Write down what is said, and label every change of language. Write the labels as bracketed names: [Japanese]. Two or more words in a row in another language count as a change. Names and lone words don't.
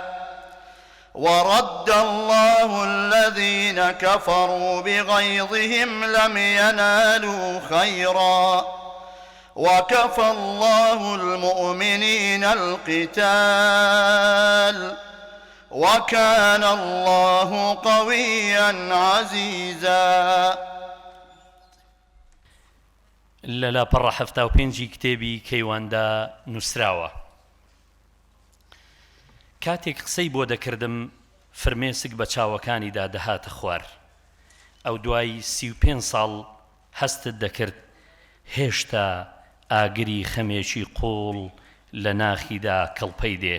[Arabic] ورد الله الذين كفروا بغيظهم لم ينالوا خيرا وكفى الله المؤمنين القتال وكان الله قويا عزيزا. [Central Kurdish] لەلا پەڕە 75 کتێبی کەیواندا نووسراوە. کاتێک قسەی بۆ دەکردم فرمێسک بە چاوەکانیدا دەهاتە خوار. ئەو دوای 35 ساڵ هەستت دەکرد هێشتا ئاگری خەمێکی قوڵ لە ناخیدا کەڵپەی دێ.